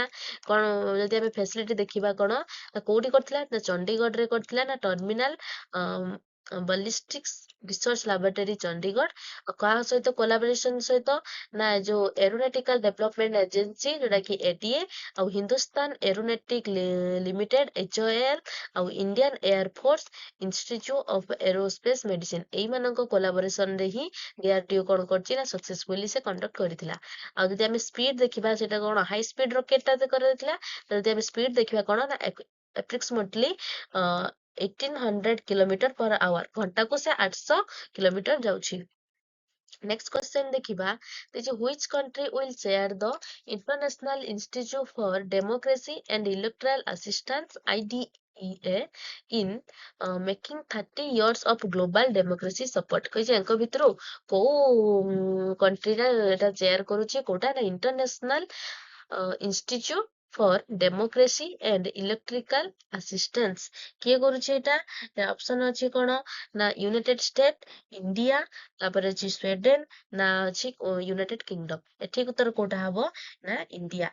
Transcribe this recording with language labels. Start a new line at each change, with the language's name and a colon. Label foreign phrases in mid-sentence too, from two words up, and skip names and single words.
Odia: କଣ ଯଦି ଆମେ ଫ୍ୟାସିଲିଟି ଦେଖିବା କଣ ନା କୋଉଠି କରିଥିଲା ନା ଚଣ୍ଡିଗଡ଼ରେ କରିଥିଲା ନା ଟର୍ମିନାଲ ବଲିଷ୍ଟିକ୍ସ ରିସର୍ଚ୍ଚ ଲାବୋରେଟୋରୀ ଚଣ୍ଡିଗଡ଼ କାହା ସହିତ କୋଲାବୋରେସନ ସହିତ ନା ଯୋଉ ଏରୋନଟିକାଲ ଡେଭଲପମେଣ୍ଟ ଏଜେନ୍ସି ଯୋଉଟା କି ADA ଆଉ ହିନ୍ଦୁସ୍ତାନ ଏରୋନଟିକ ଲିମିଟେଡ HAL ଆଉ ଇଣ୍ଡିଆନ ଏୟାର ଫୋର୍ସ ଇନଷ୍ଟିଚ୍ୟୁଟ ଅଫ ଏରୋସ୍ପେସ ମେଡିସିନ ଏଇମାନଙ୍କ କୋଲାବୋରେସନ ରେ ହିଁ DRDO କଣ କରିଛି ନା ସକ୍ସେସଫୁଲି ସେ କଣ୍ଡକ୍ଟ କରିଥିଲା। ଆଉ ଯଦି ଆମେ ସ୍ପିଡ ଦେଖିବା ସେଟା କଣ
English: high speed rocket
Odia: ଟା କରାଯାଇଥିଲା। ଯଦି ଆମେ ସ୍ପିଡ ଦେଖିବା କଣ ନା
English: approximately 1800 kilometre per hour
Odia: ଘଣ୍ଟାକୁ ସେ 800 କିଲୋମିଟର ଯାଉଛି।
English: next question ଦେଖିବା which country will share the International Institute for Democracy and Electoral Assistance IDEA in making 30 years of global democracy support
Odia: କହିଛି ୟାଙ୍କ ଭିତରୁ କୋଉ କଣ୍ଟ୍ରିଟା ଏଟା ଚେୟାର କରୁଛି କୋଉଟା ନା ଇଣ୍ଟରନ୍ୟାସନାଲ ଇନଷ୍ଟିଚ୍ୟୁଟ ଫର ଡେମୋକ୍ରେସି ଆଣ୍ଡ ଇଲେକ୍ଟ୍ରିକାଲ ଆସିଷ୍ଟାନ୍ସ କିଏ କରୁଛି ଏଇଟା ଅପସନ ଅଛି କଣ ନା ୟୁନାଇଟେଡ ଷ୍ଟେଟ ଇଣ୍ଡିଆ ତାପରେ ଅଛି ସ୍ୱିଡେନ ନା ଅଛି ୟୁନାଇଟେଡ କିଙ୍ଗଡମ ଏଠିକ ଉତ୍ତର କୋଉଟା ହବ ନା ଇଣ୍ଡିଆ।